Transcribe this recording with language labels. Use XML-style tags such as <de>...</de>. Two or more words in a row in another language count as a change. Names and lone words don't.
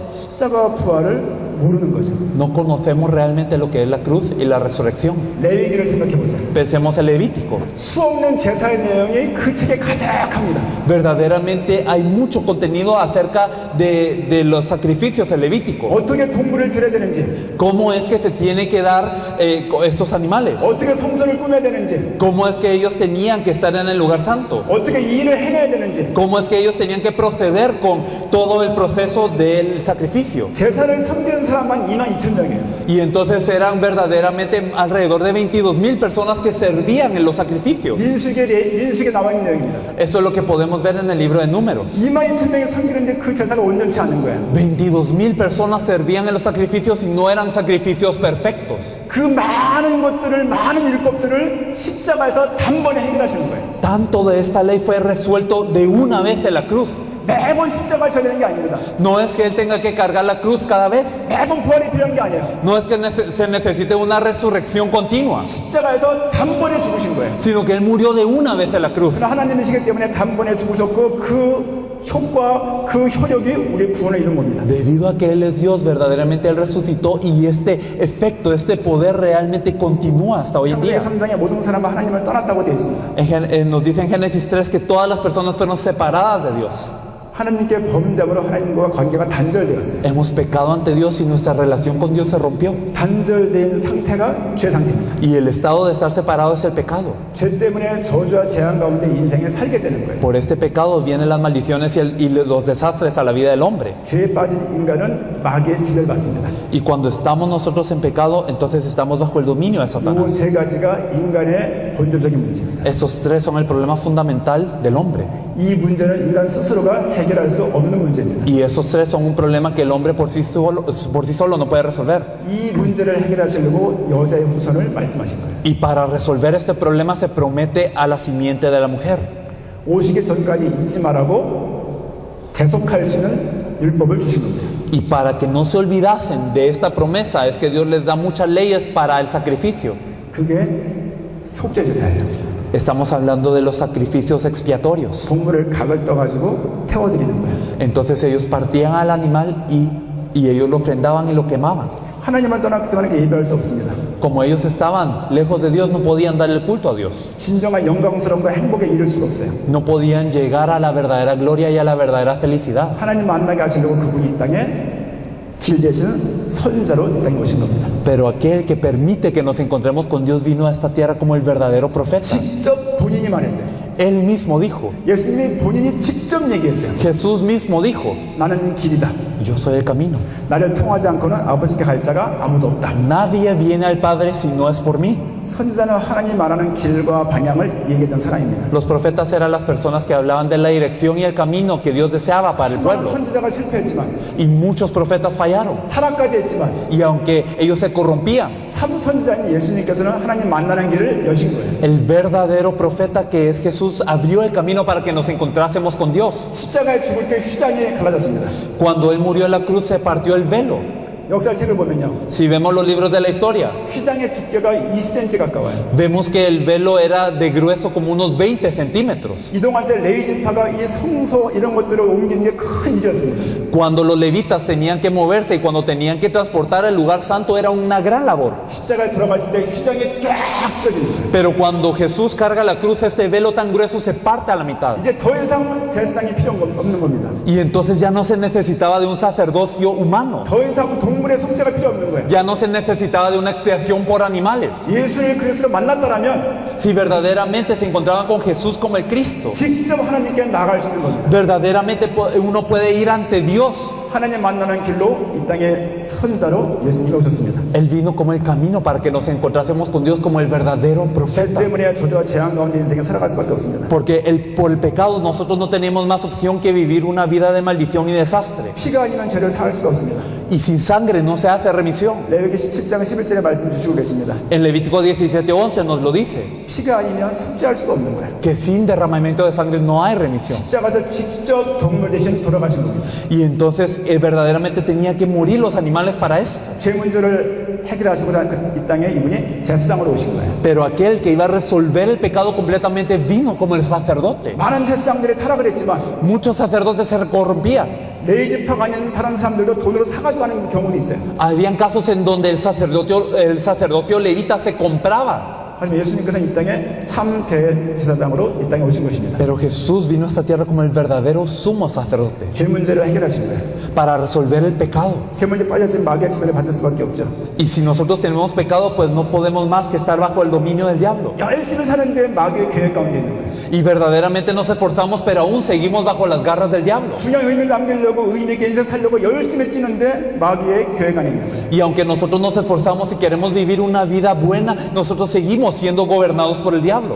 <ko>십자가 부활을 모르는 거죠.</ko> <es>no conocemos realmente lo que es la cruz y la resurrección.</es> <ko>레위기를 생각해 보세요.</ko> <es>Pensemos en Levítico.</es> <ko>수없는 제사의 내용이 그 책에 가득합니다.</ko> <es>Verdaderamente hay mucho contenido acerca de los sacrificios en Levítico.</es> <ko>어떻게 동물을 드려야 되는지,</ko> <es>¿Cómo es que se tiene que dar estos animales?</es> <ko>어떻게 성전을 꾸며야 되는지,</ko> <es>¿Cómo es que ellos tenían que estar en el lugar santo?</es> <ko>어떻게 이 일을 해내야 되는지,</ko> <es>¿Cómo es que ellos tenían que proceder con todo el proceso del sacrificio?</es> <ko>제사를 섬기는 사람만 22,000명이에요.</ko> <es>Y entonces eran verdaderamente alrededor de 22,000 personas que servían en los sacrificios.</es> <ko>민수기에 나와 있는 내용입니다.</ko> <es>Eso es lo que podemos ver en el libro de Números.</es> <ko>22,000명이 섬기는데 그 제사가 온전치 않은 거예요.</ko> <es>22,000 personas servían en los sacrificios y no eran sacrificios perfectos.</es> <ko>그 많은 것들을, 많은 율법들을 십자가에서 단번에 해결하시는 거예요.</ko> <es>Tanto de esta ley fue resuelto de una vez en la cruz.</es> <ko>매번 십자가를 져야 되는 게 아닙니다.</ko> <es>No es que Él tenga que cargar la cruz cada vez.</es> <ko>매번 부활이 필요한 게 아니에요.</ko> <es>No es que se necesite una resurrección continua,</es> <ko>십자가에서 단번에 죽으신 거예요.</ko> <es>sino que Él murió de una vez en la cruz.</es> <ko>그러나 하나님이시기 때문에 단번에 죽으셨고 그 효과, 그 효력이 우리 구원을 이룬 겁니다.</ko> <es>Debido a que Él es Dios, verdaderamente Él resucitó y este efecto, este poder realmente continúa hasta hoy en</es> <ko>창세기</ko> <es>día.</es> <ko>3장에 모든 사람은 하나님을 떠났다고 되어 있습니다.</ko> <es>Nos dice en Génesis 3 que todas las personas fueron separadas de Dios.</es> <ko>하나님께 범죄함으로 하나님과 관계가 단절되었어요.</ko> <es>Hemos pecado ante Dios y nuestra relación con Dios se rompió.</es> <ko>단절된 상태가 죄 상태입니다.</ko> <es>Y el estado de estar separado es el pecado.</es> <ko>죄 때문에 저주와 재앙 가운데 인생에 살게 되는 거예요.</ko> <es>Por este pecado vienen las maldiciones y los desastres a la vida del hombre.</es> <ko>죄에 빠진 인간은 마귀의 지배를 받습니다.</ko> <es>Y cuando estamos nosotros en pecado, entonces estamos bajo el dominio de</es> <ko>이</ko> <es>Satanás.</es> <ko>세 가지가 인간의 본질적인 문제입니다.</ko> <es>Estos tres son el problema fundamental del hombre.</es> <ko>이 문제는 인간 스스로가 해결할 수 없는 문제입니다.</ko> <es>Y esos tres son un problema que el hombre por sí solo no puede resolver.</es> <ko>이 문제를 해결하시려고 여자의 후손을 말씀하신 거예요.</ko> <es>Y para resolver este problema se promete a la simiente de la mujer.</es> <ko>오시기 전까지 잊지 말라고 계속할 수 있는 율법을 주신 겁니다.</ko> <es>Y para que no se olvidasen de esta promesa es que Dios les da muchas leyes para el sacrificio.</es> <ko>그게 속죄제사예요.</ko> <es>Estamos hablando de los sacrificios expiatorios.</es> <ko>동물을 각을 떠가지고 태워드리는 거예요.</ko> <es>Entonces ellos partían al animal y ellos lo ofrendaban y lo quemaban.</es> <ko>하나님을 떠났기 때문에 예배할 수 없습니다.</ko> <es>Como ellos estaban lejos de Dios, no podían dar el culto a Dios.</es> <ko>진정한 영광스러움과 행복에 이를 수가 없어요.</ko> <es>No podían llegar a la verdadera gloria y a la verdadera felicidad.</es> <ko>하나님 만나게 하시려고 그분이 이 땅에 길 대신 선자로 이 땅에 오신 겁니다.</ko> <es>Pero aquel que permite que nos encontremos con Dios vino a esta tierra como el verdadero profeta.</es> <ko>직접 본인이 말했어요.</ko> <es>Él mismo dijo,</es> <ko>예수님이 본인이 직접 얘기했어요.</ko> <es>Jesús mismo dijo,</es> <ko>나는 길이다.</ko> <es>yo soy el camino.</es> <ko>나를 통하지 않고는 아버지께 갈 자가 아무도 없다.</ko> <es>Nadie viene al Padre si no es por mí.</es> <ko>선지자는 하나님 말하는 길과 방향을 얘기했던 사람입니다.</ko> <es>Los profetas eran las personas que hablaban de la dirección y el camino que Dios deseaba para el</es> <ko>수많은</ko> <es>pueblo.</es> <ko>선지자가 실패했지만</ko> <es>Y muchos profetas fallaron.</es> <ko>타락까지 했지만</ko> <es>Y aunque ellos se corrompían,</es> <ko>참 선지자인 예수님께서는 하나님 만나는 길을 여신 거예요.</ko> <es>el verdadero profeta que es Jesús abrió el camino para que nos encontrásemos con Dios.</es> <ko>십자가에 죽을 때 휘장이 갈라졌습니다.</ko> <es>Cuando Él murió en la cruz se partió el velo.</es> <ko>역사책을 보면요.</ko> <es>Si vemos los libros de la historia,</es> <ko>휘장의 두께가 20cm 가까워요.</ko> <es>vemos que el velo era de grueso como unos 20 centímetros.</es> <ko>이동할 때 레위지파가 이 성소 이런 것들을 옮기는 게 큰 일이었습니다.</ko> <es>Cuando los levitas tenían que moverse y cuando tenían que transportar el lugar santo era una gran labor.</es> <ko>십자가에 돌아갔을 때 휘장이 쫙 찢어집니다.</ko> <es>Pero cuando Jesús carga la cruz, este velo tan grueso se parte a la mitad.</es> <ko>이제 더 이상 제사장이 필요 없는 겁니다.</ko> <es>Y entonces ya no se necesitaba de un sacerdocio humano.</es> <ko>더 이상 동물의 속죄가 필요 없는 거예요.</ko> <es>Ya no se necesitaba de una expiación por animales.</es> <ko>예수를 그리스도로 만났다라면</ko> <es>Si verdaderamente se encontraban con Jesús como el Cristo,</es> <ko>직접 하나님께 나갈 수 있는 겁니다.</ko> <es>verdaderamente uno puede ir ante Dios.</es> <ko>하나님 만나는 길로 이 땅에 선자로 예수님이 오셨습니다.</ko> <es>Él vino como el camino para que nos encontrásemos con Dios como el verdadero</es> <ko>죄</ko> <es>profeta.</es> <ko>때문에 저주와 재앙 가운데 인생에 살아갈 수밖에 없습니다.</ko> <es>Porque por el pecado nosotros no tenemos más opción que vivir una vida de maldición y desastre.</es> <ko>피가 아니면 죄를 사할 수가 없습니다.</ko> <es>Y sin sangre no se hace remisión.</es> <ko>레위기 17장 11절에 말씀 주시고 계십니다.</ko> <es>En Levítico 17:11 nos lo dice,</es> <ko>피가 아니면 속죄할 수가 없는 거예요.</ko> <es>que sin derramamiento de sangre no hay remisión.</es> <ko>십자가에서 직접 동물 대신 돌아가신 겁니다.</ko> <es>Y entonces verdaderamente tenía que morir los animales para esto.</es> <ko>죄 문제를 해결하시고자 이 땅에 이분이 제사장으로 오신 거예요.</ko> <es>Pero aquel que iba a resolver el pecado completamente vino como el sacerdote.</es> <ko>많은 제사장들이 타락을 했지만</ko> <es>Muchos sacerdotes se corrompían.</es> <ko>레위지파가 아닌 다른 사람들도 돈으로 사가지고 하는 경우도 있어요.</ko> <es>Habían casos en donde el sacerdocio levita se compraba.</es> <ko>하지만 예수님께서는 이 땅에 참 대제사장으로 이 땅에 오신 것입니다.</ko> <es>Pero Jesús vino a esta tierra como el verdadero sumo sacerdote</es> <ko>죄 문제를 해결하신 거예요.</ko> <es>para resolver el pecado.</es> <ko>죄 문제 빠졌으면 마귀의 침범을 받을 수밖에 없죠.</ko> <es>Y si nosotros tenemos pecado, pues no podemos más que estar bajo el dominio del diablo.</es> <ko>열심히 사는데 마귀의 계획 가운데 있는 거예요.</ko> <es>Y verdaderamente nos esforzamos, pero aún seguimos bajo las garras del diablo.</es> <ko>중요한 의미를 남기려고 의미 있게 인생 살려고 열심히 뛰는데 마귀의 계획 안에 있는 거예요.</ko> <es>Y aunque nosotros nos esforzamos y queremos vivir una vida buena, nosotros seguimos siendo gobernados por el diablo.</es>